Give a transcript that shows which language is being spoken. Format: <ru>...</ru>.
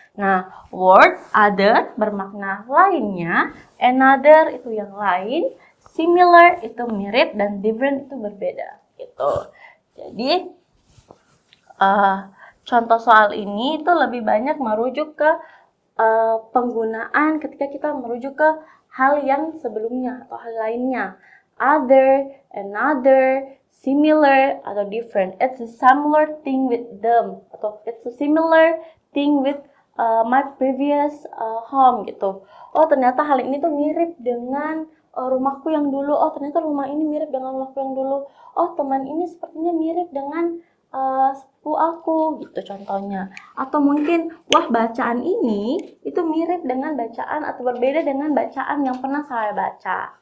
<id>Nah, word other bermakna lainnya, another itu yang lain, similar itu mirip, dan different itu berbeda, gitu. Jadi, contoh soal ini itu lebih banyak merujuk ke penggunaan ketika kita merujuk ke hal yang sebelumnya atau hal lainnya.</id> <en>Other, another, similar, atau different. It's a similar thing with them. Atau it's a similar thing with my previous home gitu.</en> <id>Oh, ternyata hal ini tuh mirip dengan rumahku yang dulu. Oh, ternyata rumah ini mirip dengan rumahku yang dulu. Oh, teman ini sepertinya mirip dengan sepupu aku gitu contohnya. Atau mungkin wah, bacaan ini itu mirip dengan bacaan atau berbeda dengan bacaan yang pernah saya baca.</id>